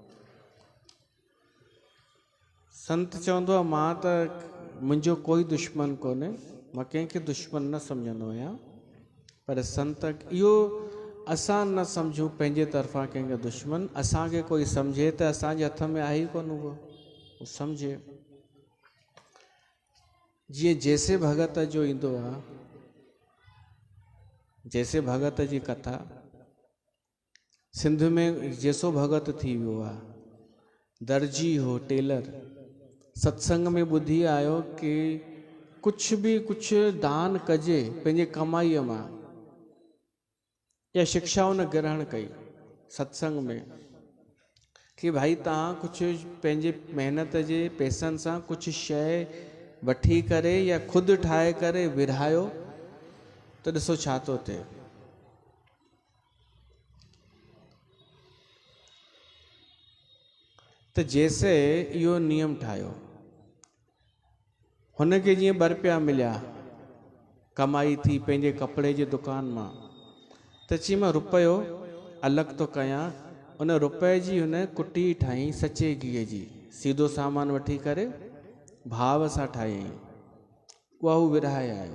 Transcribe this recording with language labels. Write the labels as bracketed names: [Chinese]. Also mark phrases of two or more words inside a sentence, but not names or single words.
[Sindhi] संत चवंदो आहे मां त मुंहिंजो कोई दुश्मन कोन्हे, मां कंहिंखे दुश्मन न सम्झंदो आहियां। पर संत इहो असां न सम्झूं पंहिंजे तरफ़ां कंहिंखे दुश्मन, असांखे कोई सम्झे त असांजे हथ में आहे ई कोन उहो सम्झे। जीअं जैसे भगत जो ईंदो आहे, जैसे भगत जी कथा सिंध में जैसो भगत थी वियो आहे, दर्जी हो टेलर, सत्संग में ॿुधी आयो कि कुझु दान कजे पंहिंजे कमाईअ मां, या शिक्षा उन ग्रहण कई सत्संग में कि भाई तव्हां कुझु पंहिंजे महिनत जे पैसनि सां कुझु शइ वठी करे या ख़ुदि ठाहे करे विरहायो त ॾिसो छा थो थिए। त जैसे इहो नियम ठाहियो, हुनखे जीअं ₹2 मिलिया, कमाई थी पंहिंजे कपिड़े जी दुकान मां, त चई मां रुपयो अलॻि थो कयां, उन रुपए जी हुन कुटी ठाही सचे घीअ जी, सीधो सामान वठी करे भाव सां ठाही, उहा हू विरहाए आयो।